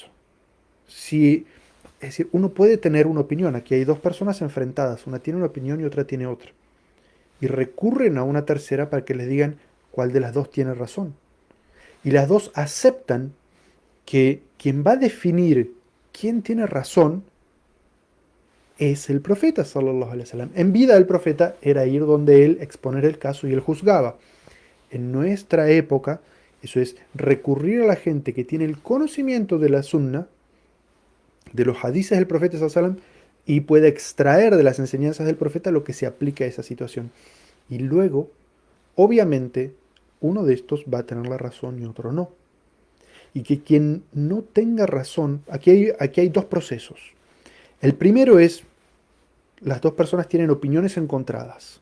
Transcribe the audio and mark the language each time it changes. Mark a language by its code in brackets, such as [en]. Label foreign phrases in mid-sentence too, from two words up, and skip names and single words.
[es] Si, es decir, uno puede tener una opinión, aquí hay dos personas enfrentadas, una tiene una opinión y otra tiene otra, y recurren a una tercera para que les digan cuál de las dos tiene razón. Y las dos aceptan que quien va a definir quién tiene razón es el profeta, [ar] صلى الله عليه وسلم. [es] En vida el profeta era ir donde él, exponer el caso y él juzgaba. En nuestra época, eso es recurrir a la gente que tiene el conocimiento de la sunna, de los hadices del profeta [ar] صلى الله عليه وسلم, [es] y puede extraer de las enseñanzas del profeta lo que se aplica a esa situación. Y luego, obviamente, uno de estos va a tener la razón y otro no. Y que quien no tenga razón, aquí hay dos procesos. El primero es, las dos personas tienen opiniones encontradas.